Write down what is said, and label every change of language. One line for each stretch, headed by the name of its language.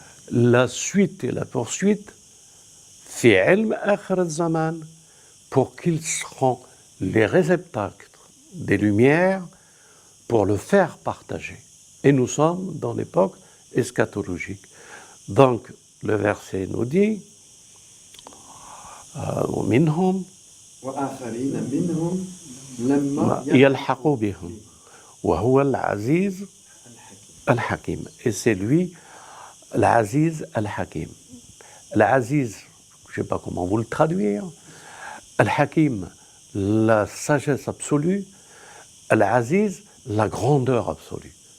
French: La suite et la poursuite,
Arabic: fi ilm akhir al-zaman,
French: pour qu'ils seront les réceptacles des lumières pour le faire partager. Et nous sommes dans l'époque eschatologique. Donc, le verset nous dit minhum
Arabic: وآخرين منهم لما يلحقوا بهم وهو العزيز الحكيم.
French: Et c'est lui, l'Aziz al-Hakim. L'Aziz, je ne sais pas comment vous le traduire. Al-Hakim, la sagesse absolue. Al-Aziz, la grandeur absolue.